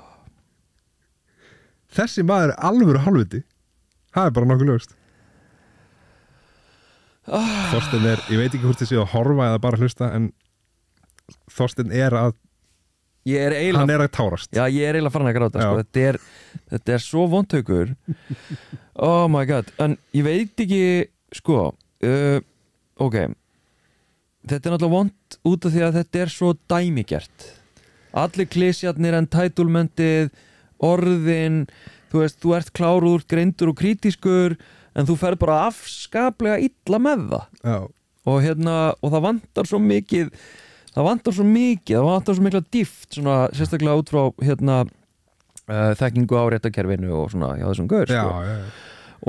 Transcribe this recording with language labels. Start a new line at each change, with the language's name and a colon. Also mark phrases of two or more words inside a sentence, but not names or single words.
Icelandic: þessi maður er alvöru hálfviti það er bara nokkuð ljóst Þorsteinn er, ég veit ekki hvort þið séu að horfa eða bara hlusta en Þorsteinn er að hann er að tárast já, ég er eiginlega farin að gráta sko. þetta er svo vondhaukur
English: oh my god
Icelandic: en ég veit ekki sko ok þetta er náttúrulega vond út af því að þetta er svo dæmigert allir klisjarnir entitlementið orðin þú veist, þú ert kláruður, greindur og kritískur en þú ferð bara afskaplega illa með það og það vantar svo mikið það vantar svo mikla dýft svona sérstaklega út frá þekkingu á réttarkerfinu og svona hjá þessum gaur sko.